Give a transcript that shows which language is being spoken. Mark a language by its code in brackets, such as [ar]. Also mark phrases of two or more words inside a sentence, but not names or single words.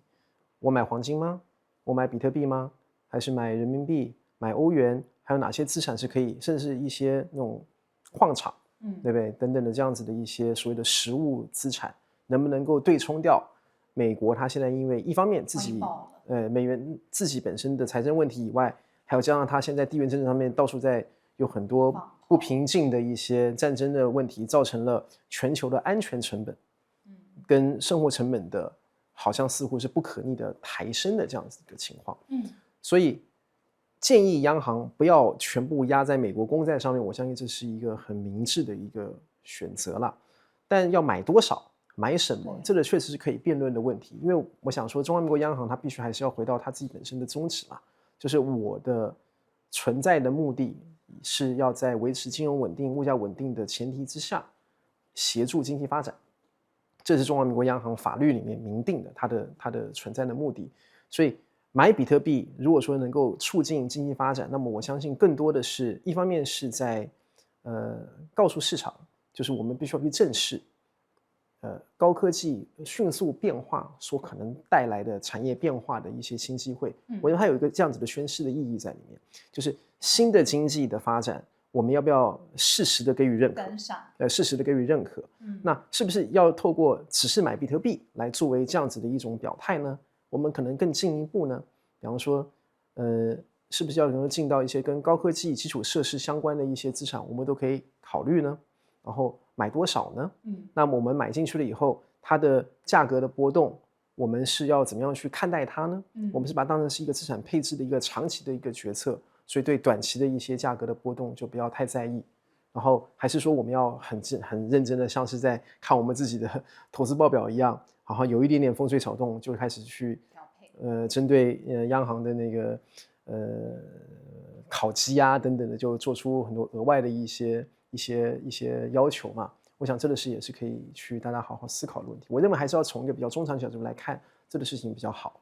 [zh] 我買黃金嗎？我買比特幣嗎？還是買人民幣、買歐元？還有哪些資產是可以，甚至是一些那種礦場，對不對？等等的這樣子的一些所謂的實物資產，能不能夠對沖掉美國它現在因為一方面自己美元自己本身的財政問題以外，還有加上它現在地緣政治上面到處在有很多不平靜的一些戰爭的問題，造成了全球的安全成本跟生活成本的好像似乎是不可逆的抬升的這樣子的情況。所以建議央行不要全部壓在美國公債上面，我相信這是一個很明智的一個選擇啦。但要買多少買什麼，這個確實是可以辯論的問題。因為我想說中華民國央行它必須還是要回到它自己本身的宗旨啦，就是我的存在的目的是要在維持金融穩定、物價穩定的前提之下，協助經濟發展。這是中華民國央行法律裡面明定的它的存在的目的。所以買比特幣如果說能夠促進經濟發展，那麼我相信更多的是一方面是在告訴市場，就是我们必須要去正視高科技迅速变化所可能帶來的產業變化的一些新機會。我覺得它有一個這樣子的宣示的意義在裡面，就是新的經濟的發展，我們要不要適時的給予認可？適時的給予認可。那是不是要透過只是買比特幣來作為這樣子的一種表態呢？我們可能更進一步呢，比方說，是不是要能夠進到一些跟高科技基礎設施相關的一些資產，我們都可以考慮呢？然後買多少呢？那麼我們買進去了以後，它的價格的波動，我們是要怎麼樣去看待它呢？我們是把它當成是一個資產配置的一個長期的一個決策，所以對短期的一些價格的波動就不要太在意。然後還是說我們要很認真的，像是在看我們自己的投資報表一樣，然後有一點點風吹草動就開始去針對央行的那個考績啊等等的，就做出很多額外的一些要求嘛。我想這個事也是可以去大家好好思考的問題。我認為還是要從一個比較中長角度來看這個事情比較好。